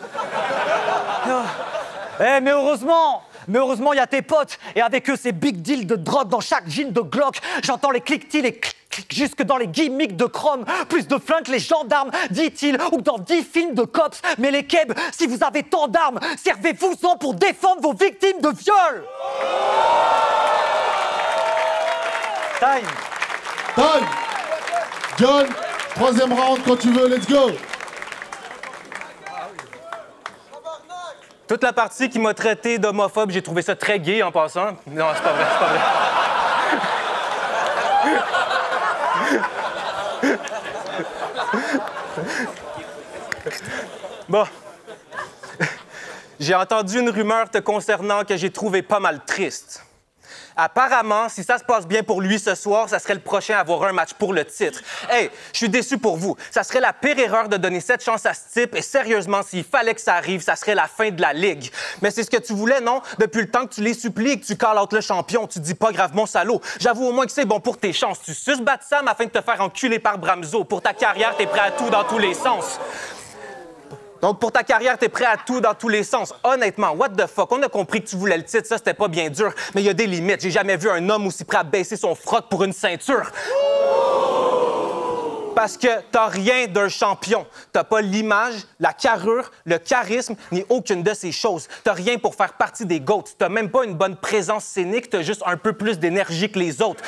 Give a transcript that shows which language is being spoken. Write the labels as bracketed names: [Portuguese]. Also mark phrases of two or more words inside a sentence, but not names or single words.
[French] Mais heureusement, il y a tes potes, et avec eux, ces [English] big deals [French] de drogue dans chaque jean de Glock. J'entends les clics-t-il et clic jusque dans les gimmicks de Chrome. Plus de flingues que les gendarmes, dit-il, ou dans 10 films de cops. Mais les kebs, si vous avez tant d'armes, servez-vous-en pour défendre vos victimes de viol. Time. John, 3e round quand tu veux, [English] let's go. [French] Toute la partie qui m'a traité d'homophobe, j'ai trouvé ça très gay en passant. Non, c'est pas vrai, Bon. J'ai entendu une rumeur te concernant que j'ai trouvé pas mal triste. Apparemment, si ça se passe bien pour lui ce soir, ça serait le prochain à avoir un match pour le titre. Hey, je suis déçu pour vous. Ça serait la pire erreur de donner cette chance à ce type et sérieusement, s'il fallait que ça arrive, ça serait la fin de la ligue. Mais c'est ce que tu voulais, non? Depuis le temps que tu les supplies, que tu [English] call out [French] le champion, tu dis pas grave mon salaud. J'avoue au moins que c'est bon pour tes chances. Tu suces Batsam afin de te faire enculer par Bramzo. Pour ta carrière, t'es prêt à tout dans tous les sens. Donc, pour ta carrière, t'es prêt à tout dans tous les sens. Honnêtement, [English] what the fuck? [French] On a compris que tu voulais le titre, ça, c'était pas bien dur. Mais il y a des limites. J'ai jamais vu un homme aussi prêt à baisser son froc pour une ceinture. Parce que t'as rien d'un champion. T'as pas l'image, la carrure, le charisme, ni aucune de ces choses. T'as rien pour faire partie des GOATs. T'as même pas une bonne présence scénique, t'as juste un peu plus d'énergie que les autres.